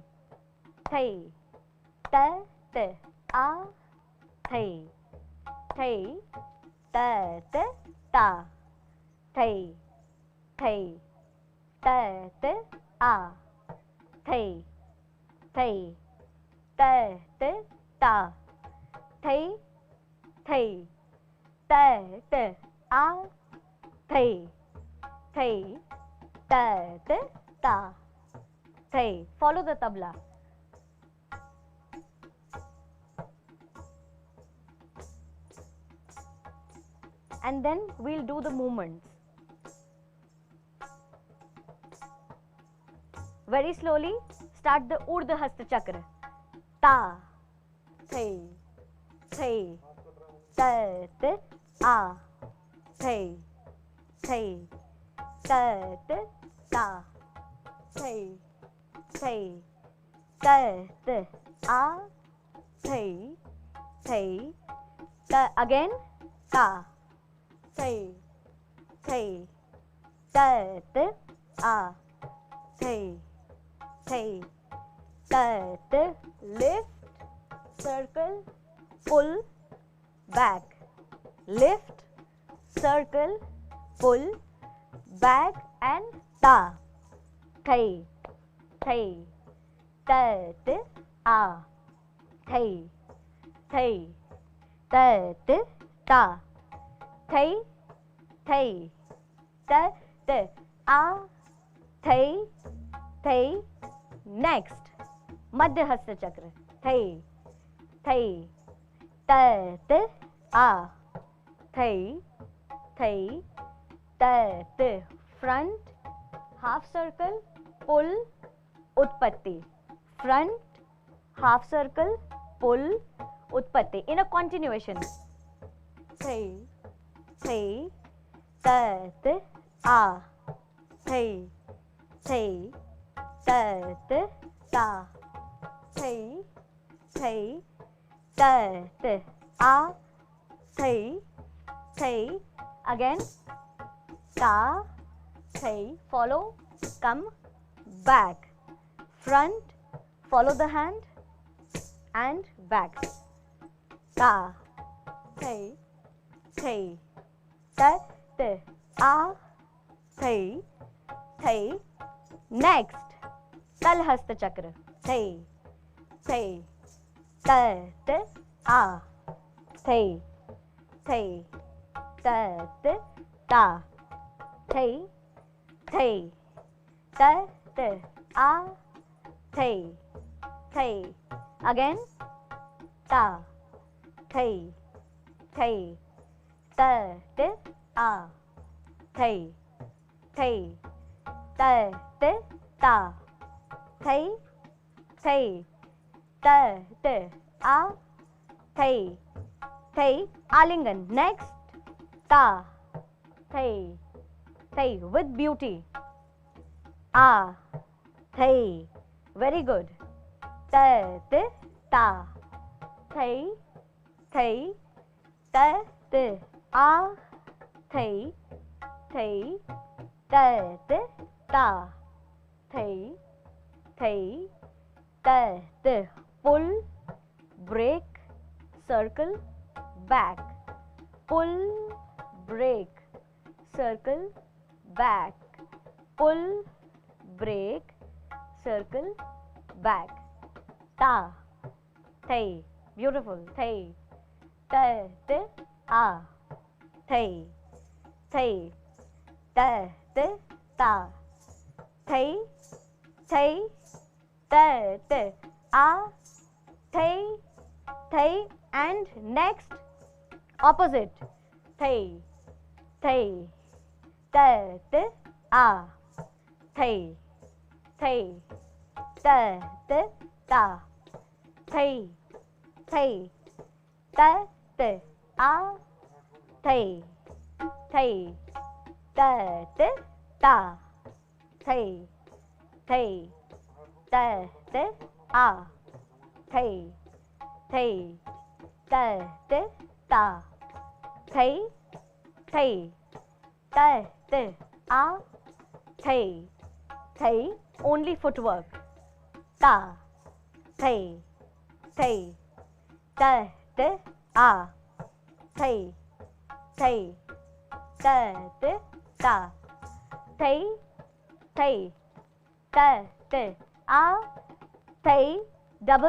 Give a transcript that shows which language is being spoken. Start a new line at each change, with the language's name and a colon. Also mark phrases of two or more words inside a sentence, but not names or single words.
English: thai, ta, ta, a, thai, thai, ta, ta, ta, thai, thai, ta, ta, a, thai, thai, ta, ta, ta, thai, thai, ta, ta, a, thai, thai, ta, ta, ta, thai. Follow the tabla. And then we'll do the movements. Very slowly, start the Urdhva Hasta Chakra. Ta, thai, thai, ta, ta, a, thai, thai, ta, ta, ta, thai, thai, ta, ta, a, thai, thai, ta. Again, ta, thai, thai, ta, ta, a, thai, thai, ta, ta. Lift, circle, pull, back. Lift, circle, pull, back, and ta. Thai, thai, ta, ta, a, thai, thai, ta, ta, ta, thai, thai, ta, ta, a, thai, thai. Next, Madhya Hasta Chakra. Thai, thai, ta, ta, a, thai, thai, ta, ta. Front, half circle, pull, utpatti. Front, half circle, pull, utpatti. In a continuation. Thai, thai, ta, ta, a, thai, thai, ta, ta, ta, thai, thai, ta, ta, a, thai, thai. Again, ta, thai. Follow, come, back. Front, follow the hand, and back. Ta, thai, thai, ta, ta, a, thai, thai. Next, Tal Hasta Chakra. Thai, thai, ta, ta, a, thai, thai, ta, ta, ta, thai, thai, ta, ta, a, thai, thai. Again, ta, thai, thai, ta, ta, a, thai, thai, ta, ta, ta, thai, thai, ta, ta, a, thai, thai. Alingan. Next, ta, thai, thai with beauty. A, thai. Very good. Ta, ta, ta, thai, thai, ta, ta, a, thai, thai, ta, ta, ta, thai, thai, ta, ta. Pull, break, circle, back. Pull, break, circle, back. Pull, break, circle, back. Ta, thai. Beautiful. Thai. Ta, ta, a, thai, thai, ta, ta, ta, thai, thai, ta, ta, a, thai, thai. And next, opposite. Thai, thai, ta, ta, a, thai, thai, ta, ta, ta, thai, thai, ta, ta, a, thai, thai, ta, ta, ta, thai, thai, ta, ta, a, thai, thai, ta, ta, ta, thai, thai, ta, ta, a, thai, thai. Only footwork. Ta, thai, thai, ta, ta, a, thai, thai, ta, ta, ta, thai, thai, ta, ta, a, thai. Double.